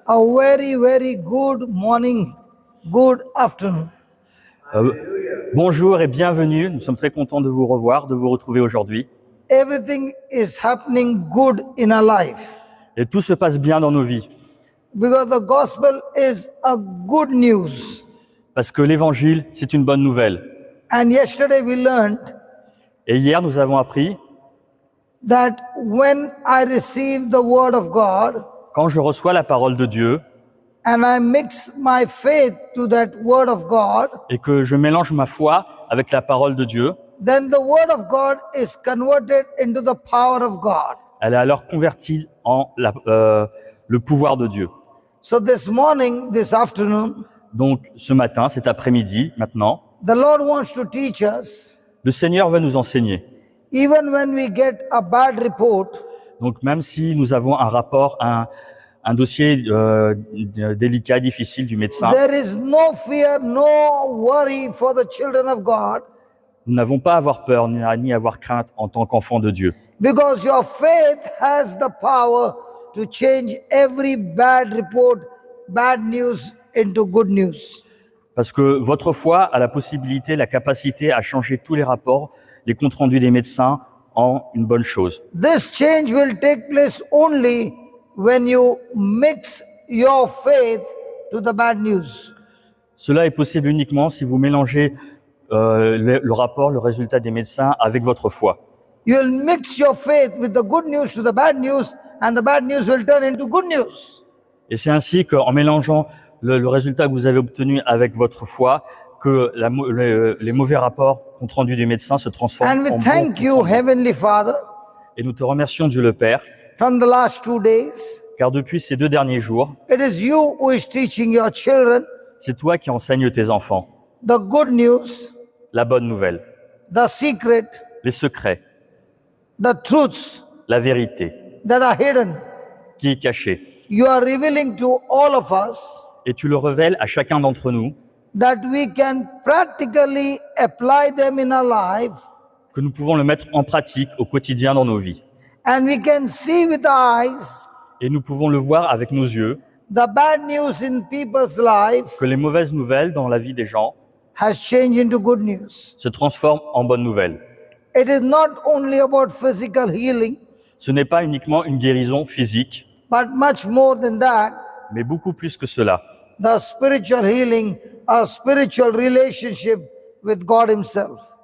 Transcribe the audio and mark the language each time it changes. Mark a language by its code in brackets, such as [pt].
[en] A very, very good morning, good afternoon. [fr] Bonjour et bienvenue. Nous sommes très contents de vous revoir, de vous retrouver aujourd'hui. [en] Everything is happening good in our life [fr] Et tout se passe bien dans nos vies. [en] because the gospel is a good news. [fr] Parce que l'évangile, c'est une bonne nouvelle. [en] And yesterday we learned [fr] Et hier, nous avons appris, [en] that when I receive the word of God [fr] quand je reçois la parole de Dieu [en] and I mix my faith to that word of God, [fr] et que je mélange ma foi avec la parole de Dieu, [en] then the word of God is converted into the power of God. [fr] elle est alors convertie en le pouvoir de Dieu. [en] So this morning, this afternoon, [fr] Donc, ce matin, cet après-midi, maintenant, [en] the Lord wants to teach us, [fr] le Seigneur veut nous enseigner. [en] even when we get a bad report, [fr] Donc, même si nous avons un rapport, un dossier délicat, difficile du médecin, [en] there is no fear, no worry for the children of God, [fr] nous n'avons pas à avoir peur ni à avoir crainte en tant qu'enfants de Dieu. [en] because your faith has the power to change every bad report, bad news into good news. [fr] Parce que votre foi a la possibilité, la capacité à changer tous les rapports, les comptes rendus des médecins en une bonne chose. [en] This change will take place only when you mix your faith to the bad news. [fr] Cela est possible uniquement si vous mélangez le rapport, le résultat des médecins avec votre foi. [en] You will mix your faith with the good news to the bad news, and the bad news will turn into good news. [fr] Et c'est ainsi qu'en mélangeant le résultat que vous avez obtenu avec votre foi, que les mauvais rapports compte rendus du médecin se transforment [en] And we [fr] en [en] thank you, [fr] bons. [en] Heavenly Father, [fr] Et nous te remercions, Dieu le Père, [en] from the last 2 days. [fr] car depuis ces 2 derniers jours, [en] It is you who is teaching your children [fr] c'est toi qui enseignes tes enfants [en] the good news, [fr] la bonne nouvelle, [en] the secret, [fr] les secrets, [en] the truths [fr] la vérité [en] that are hidden. [fr] qui est cachée. [en] You are revealing to all of us [fr] Et tu le révèles à chacun d'entre nous, [en] that we can practically apply them in our life, [fr] que nous pouvons le mettre en pratique au quotidien dans nos vies. [en] and we can see with our eyes [fr] Et nous pouvons le voir avec nos yeux, [en] the bad news in people's life [fr] que les mauvaises nouvelles dans la vie des gens [en] has changed into good news. [fr] se transforment en bonnes nouvelles. [en] It is not only about physical healing, [fr] Ce n'est pas uniquement une guérison physique, [en] but much more than that, [fr] mais beaucoup plus que cela. [en] the spiritual healing, a spiritual relationship with God Himself.